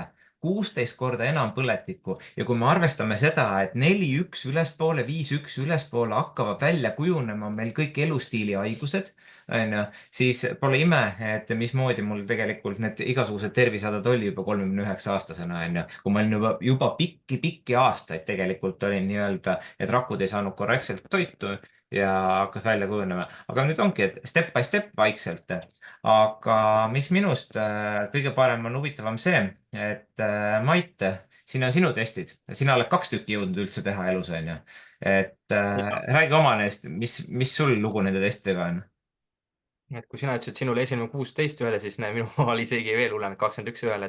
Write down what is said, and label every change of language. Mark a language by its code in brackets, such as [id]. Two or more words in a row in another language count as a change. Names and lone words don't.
[et] 16 korda enam põletikku ja kui me arvestame seda, et 4,1 ülespoole, 5,1 ülespoole hakkavad välja kujunema meil kõik elustiili haigused, siis pole ime, et mismoodi mul tegelikult need igasugused tervisehädad oli juba 39-aastasena, kui ma olin juba pikki aastaid tegelikult olin nii-öelda, et rakud ei saanud korrektselt toitu ja hakkas välja kujunema. Aga nüüd ongi, et [en] step by step [et] vaikselt. Aga mis minust kõige parem on huvitavam see, et Mait, siin on sinu testid. Sina oled 2 tükki jõudnud üldse teha elus, on ju. Et räägi oma neist, mis sul lugu nende testidega on? Et kui sina ütlesid, et sinul esimene 16 ühele, siis näe, minu oli isegi veel hullem, 21 ühele.